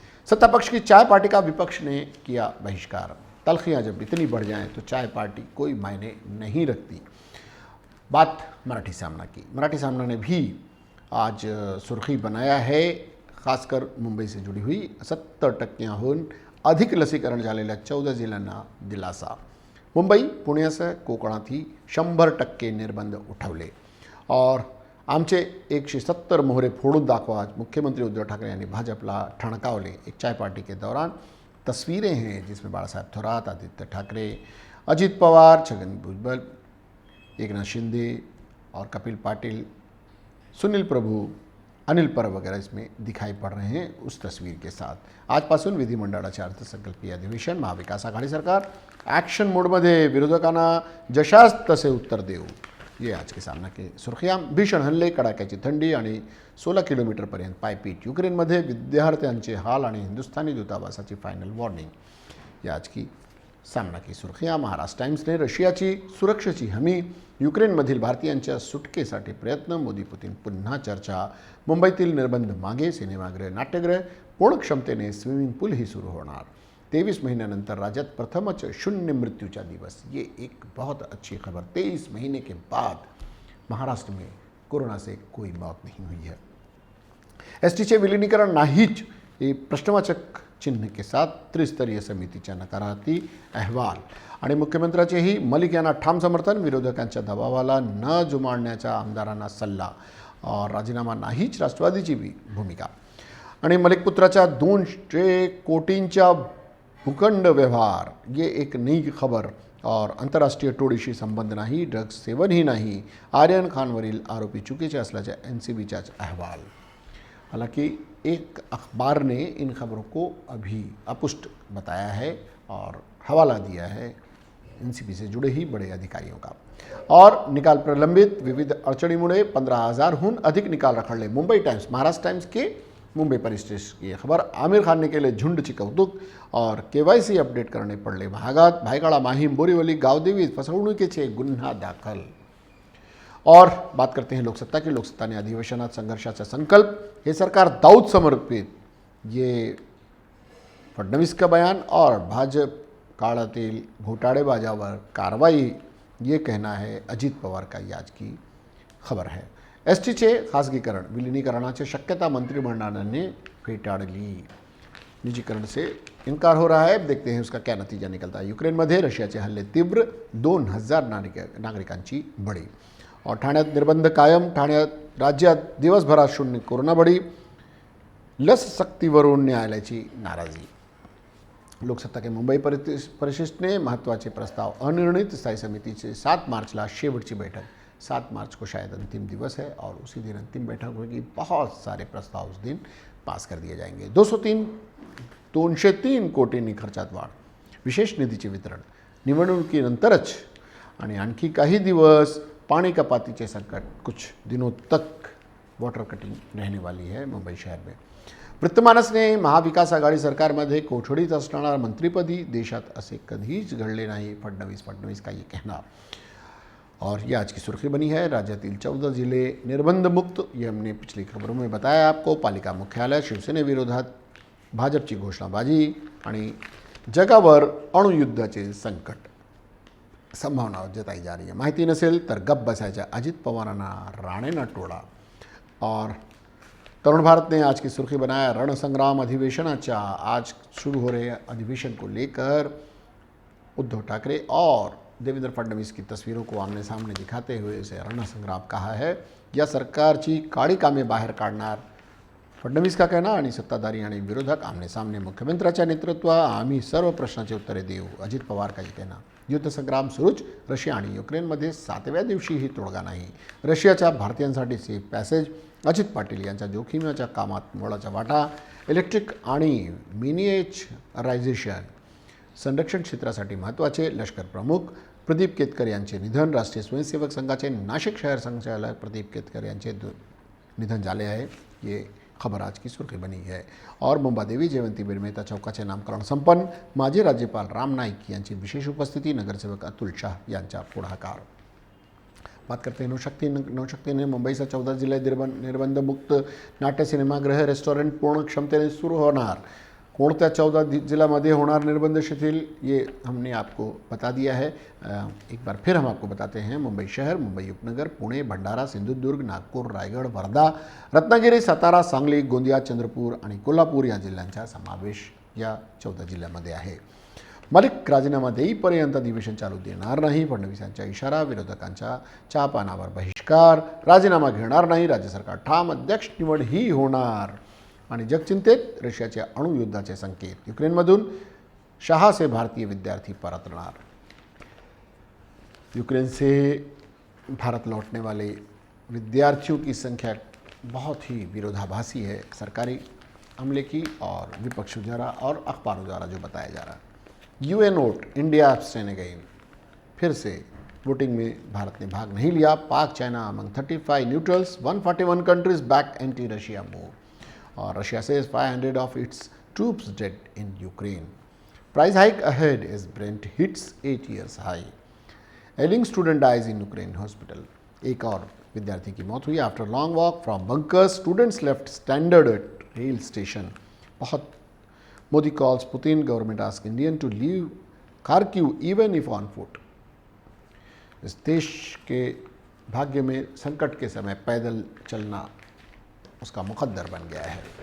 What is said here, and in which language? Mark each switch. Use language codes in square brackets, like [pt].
[hi] सत्ता पक्ष की चाय पार्टी का विपक्ष ने किया बहिष्कार। तलखियां जब इतनी बढ़ जाएं तो चाय पार्टी कोई मायने नहीं रखती। बात मराठी सामना की। मराठी सामना ने भी आज सुर्खी बनाया है, खासकर मुंबई से जुड़ी हुई। [mr] 70% अधिक लसीकरण झालेल्या 14 जिल्ह्यांना दिलासा। मुंबई पुण्यासह कोकणातही 100% निर्बंध उठवले और आमचे 170 मोहरे फोडून दाखवा, मुख्यमंत्री उद्धव ठाकरे यांनी भाजपला ठणकावले। [hi] एक चाय पार्टी के दौरान तस्वीरें हैं जिसमें बाला साहेब थोरात, आदित्य ठाकरे, अजित पवार, छगन भुजबल, एकनाथ शिंदे और कपिल पाटिल, सुनील प्रभू, अनिल परब वगैरह इसमें दिखाई पड़ रहे हैं उस तस्वीर के साथ। [mr] आजपासून विधिमंडळाचे अर्थसंकल्पीय अधिवेशन। महाविकास आघाडी सरकार ॲक्शन मोडमध्ये। विरोधकांना जशास तसे उत्तर देऊ। [hi] ये आज के सामना के सुर्खियां। [mr] भीषण हल्ले, कडाक्याची थंडी आणि 16 किलोमीटरपर्यंत पायपीट। युक्रेनमध्ये विद्यार्थ्यांचे हाल आणि हिंदुस्थानी दूतावासाची फायनल वॉर्निंग। [hi] या आज की सामना की सुर्खियां। [mr] महाराष्ट्र टाइम्सने रशियाची सुरक्षेची हमी। युक्रेनमधील भारतीयांच्या सुटकेसाठी प्रयत्न। मोदी पुतीन पुन्हा चर्चा। मुंबईतील निर्बंध मागे। सिनेमागृह, नाट्यगृह पूर्ण क्षमतेने। स्विमिंग पूलही सुरू होणार। 23 महीनों राज्य प्रथमच 0 मृत्युचा दिवस। [hi] ये एक बहुत अच्छी खबर। 23 महीने के बाद महाराष्ट्र में कोरोना से कोई मौत नहीं हुई है। [mr] एसटीचे विलीनीकरण नाहीच, [hi] ये प्रश्नवाचक चिन्ह के साथ [mr] त्रिस्तरीय समितीच्या नकारार्थी अहवाल। आणि मुख्यमंत्र्याचेही मलिक यांना ठाम समर्थन। विरोधकांच्या दबावाला न जुमानण्याचा आमदारांना सल्ला और राजीनामा नाहीच राष्ट्रवादीची भूमिका। आणि मलिक पुत्राच्या 200 कोटींच्या भूखंड व्यवहार, [hi] ये एक नई खबर। [mr] और अंतर्राष्ट्रीय टोळीशी संबंध नाही, ड्रग्स सेवनही नाही। आर्यन खानवरील आरोपी चुकीचे असल्याचा एनसीबीचाच अहवाल। [hi] हालांकि एक अखबार ने इन खबरों को अभी अपुष्ट बताया है और हवाला दिया है एनसीबी से जुड़े ही बड़े अधिकारियों का। [mr] और निकाल प्रलंबित, विविध अडचणीमुळे 15,000हून अधिक निकाल रखडले। [hi] मुंबई टाइम्स, महाराष्ट्र टाइम्स के मुंबई परिस्थिती की खबर। [mr] आमिर खान ने केले झुंडची कौतुक और केवायसी अपडेट करणे पडले महागात। भायखळा, माहीम, बोरीवली, गावदेवी फसवणुकीचे गुन्हा दाखल। [hi] और बात करते हैं लोकसत्ता की। [mr] लोकसत्ता ने अधिवेशनात संघर्षाचा संकल्प, हे सरकार दाऊद समर्पित, [hi] ये फडणवीस का बयान। और [mr] भाजप काळातील घोटाळेबाजावर कारवाई, [hi] ये कहना है अजित पवार का। ही आज की खबर है। [mr] एसटीचे खासगीकरण, विलीनीकरणाची शक्यता मंत्रिमंडळाने फेटाळली। [hi] निजीकरण से इनकार हो रहा है। देखते हैं उसका क्या नतीजा निकलता है। [mr] युक्रेनमध्ये रशियाचे हल्ले तीव्र, 2000 नागरिकांची बळी। और ठाण्यात निर्बंध कायम। ठाण्यात राज्यात दिवसभरात 0 कोरोना बळी। लस सक्तीवरून न्यायालयाची नाराजी। लोकसत्ता के मुंबई परिशिष्ट ने महत्वाचे प्रस्ताव अनिर्णित। [hi] स्थायी समिति से [mr] 7 मार्चला शेवटची बैठक। [hi] 7 मार्च को शायद अंतिम दिवस है और उसी दिन अंतिम बैठक होगी। बहुत सारे प्रस्ताव उस दिन पास कर दिए जाएंगे। [mr] 203 कोटींनी खर्चात वाढ। विशेष निधीचे वितरण। निवडणुकीनंतरच आणि आणखी काही दिवस पानी कपातीचे संकट। [hi] कुछ दिनों तक वाटर कटिंग रहने वाली है मुंबई शहर में। [mr] वृत्तमानसने महाविकास आघाडी सरकारमध्ये कोठडीत असणारा मंत्रिपदी देशात असे कधीच घडले नाही, [hi] फडणवीस का ये कहना। और ये आज की सुर्खी बनी है। [mr] राज्यातील 14 जिले निर्बंध मुक्त, [hi] ये हमने पिछली खबरों में बताया आपको। [mr] पालिका मुख्यालय, शिवसेनेविरोधात भाजपची घोषणाबाजी आणि जगावर अणुयुद्धाचे संकट, [hi] संभावना जताई जा रही है। [mr] माहिती नसेल तर गप्प बसायच्या अजित पवारांना राणेंना टोला। [hi] और तरुण भारत ने आज की सुर्खी बनाया [mr] रणसंग्राम अधिवेशनाचा। [hi] आज शुरू हो रहे अधिवेशन को लेकर उद्धव ठाकरे और देवेंद्र फडणवीस की तस्वीरों को आमने सामने दिखाते हुए इसे रणसंग्राम कहा है। [mr] या सरकारची काळी कामे बाहेर काढणार, [hi] फडणवीस का कहना। [mr] आणि सत्ताधारी आणि विरोधक आमने सामने, मुख्यमंत्र्यांच्या नेतृत्वात आम्ही सर्व प्रश्नांची उत्तरे देऊ, [hi] अजित पवार का कहना। [mr] युद्धसंग्राम सुरूच, रशिया आणि युक्रेनमध्ये 7व्या दिवशीही तोडगा नाही। रशियाच्या भारतीयांसाठी सेफ पॅसेज, अजित पाटील यांच्या जोखमीच्या कामात मोलाचा वाटा। इलेक्ट्रिक आणि मिनिएचरायझेशन संरक्षण क्षेत्रासाठी महत्त्वाचे। लष्कर प्रमुख प्रदीप केतकर यांचे निधन। राष्ट्रीय स्वयंसेवक संघाचे नाशिक शहर संचालक प्रदीप केतकर यांचे निधन झाले आहे, [hi] ये खबर आज की सुर्खी बनी है। [mr] और मुंबादेवी जयवंती बिरमेहता चौकाचे नामकरण संपन्न। माजी राज्यपाल राम नाईक यांची विशेष उपस्थिती, नगरसेवक अतुल शाह यांचा पुढाकार। [hi] बात करते हैं नवशक्ति ने [mr] मुंबईचा 14 जिल्हे निर्बंध मुक्त, नाट्य सिनेमागृह रेस्टॉरंट पूर्ण क्षमतेने सुरू होणार। कोणत्या 14 जिल्ह्यामध्ये होणार निर्बंध शिथिल, [hi] ये हमने आपको बता दिया है। एक बार फिर हम आपको बताते हैं। [mr] मुंबई शहर, मुंबई उपनगर, पुणे, भंडारा, सिंधुदुर्ग, नागपूर, रायगड, वर्धा, रत्नागिरी, सातारा, सांगली, गोंदिया, चंद्रपूर आणि कोल्हापूर या जिल्ह्यांचा समावेश या 14 जिल्ह्यामध्ये आहे। मलिक राजीनामा देईपर्यंत अधिवेशन चालू देणार नाही, फडणवीसांचा इशारा। विरोधकांच्या चहापानावर बहिष्कार, राजीनामा घेणार नाही, राज्य सरकार ठाम, अध्यक्ष निवड ही होणार। आणि जगचिंतेत, रशियाच्या अणुयुद्धाचे संकेत। युक्रेनमधून शाह से भारतीय विद्यार्थी परतणार। [hi] यूक्रेन से भारत लौटने वाले विद्यार्थियों की संख्या बहुत ही विरोधाभासी है, सरकारी हमले की और विपक्ष द्वारा और अखबारों द्वारा जो बताया जा रहा है। [en] UN vote, India abstain again, [hi] फिर से वोटिंग में भारत ने भाग नहीं लिया। [en] Pak China among 35 neutrals, 141 countries back anti Russia move. और Russia says 500 of its troops dead in Ukraine. Price hike ahead as Brent hits 8 years high. Ailing student dies in Ukraine hospital. [hi] एक और विद्यार्थी की मौत हुई [en] After long walk from bunkers, students left standard at rail station. बहुत Modi calls Putin, government ask Indian to leave Kharkiv even if on foot. [hi] इस देश के भाग्य में संकट के समय पैदल चलना उसका मुकद्दर बन गया है।